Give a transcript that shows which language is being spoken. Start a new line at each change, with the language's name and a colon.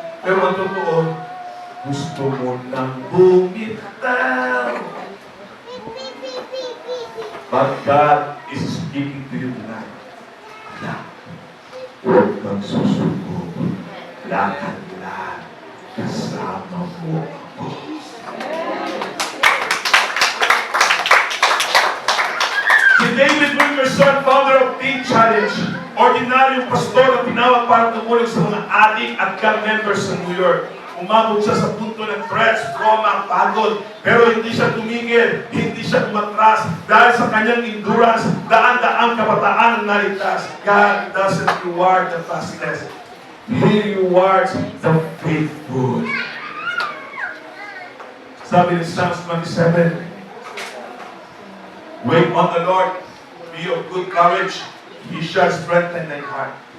Filipino: Pero ang totoo, gusto mo nang bumitaw.
English: But God is speaking to you tonight.
Filipino: Anak, huwag kang susuko. Lakad lang. Kasama mo ako. Si David Wilkerson, founder of Teen Challenge, ordinaryong pastor na tinawag para tumulong sa mga adik at gang members sa New York. Umabot siya sa punto ng threats, trauma, pagod, pero hindi siya tumigil, hindi siya umatras dahil sa kanyang endurance, daan-daang kabataan ang naligtas.
English: God doesn't reward the fastest. He rewards the faithful.
Filipino: Sabi ni
English: Psalms 27, wait on the Lord, be of good courage, He shall strengthen thy heart.